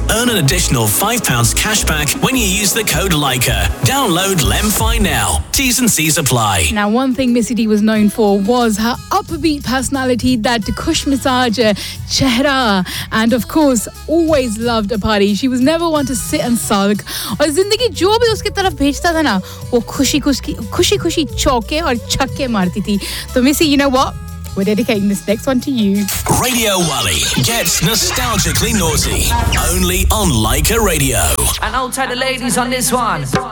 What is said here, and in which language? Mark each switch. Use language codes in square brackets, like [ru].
[en] Earn an additional £5 cash back when you use the code LIKA. Download LemFi now. T's and C's apply. Now, one thing Missy D was known for was her upbeat personality, that kush massage, chehra, and of course, always loved a party. She was never one to sit and sulk. [hi] और ज़िंदगी जो भी उसके तरफ़ भेजता था ना, वो ख़ुशी ख़ुशी चौके और छक्के मारती थी. [en] So Missy, you know what? We're dedicating this next one to you. Radio Wally gets nostalgically naughty. Only on Leica Radio. And I'll tell the ladies on this one.